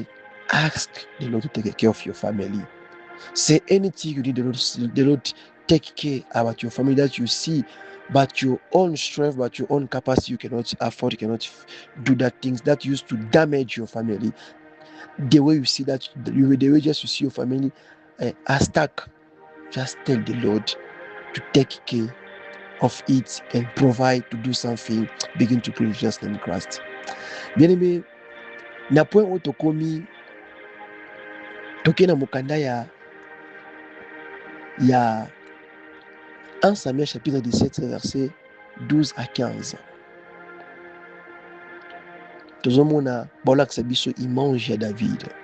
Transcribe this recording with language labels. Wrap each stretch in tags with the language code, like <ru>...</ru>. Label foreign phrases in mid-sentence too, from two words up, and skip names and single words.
<en>Ask the Lord to take care of your family. Say anything you need the Lord take care about your family that you see, but your own strength, but your own capacity, you cannot afford, you cannot do that things that used to damage your family. The way you see that, the way just you see your family are stuck, just tell the Lord to take care of it and provide, to do something. Begin to pray in Jesus' name, Christ.</en> <fr>Bien aimé,</fr> <ln>na</ln> <fr>point où</fr> <ln>tokomi tokena mukanda ya 1 Samuel</ln> <fr>chapitre 17 verset 12 à 15.</fr> <ln>Tozomona baolakisa biso image ya David.</ln>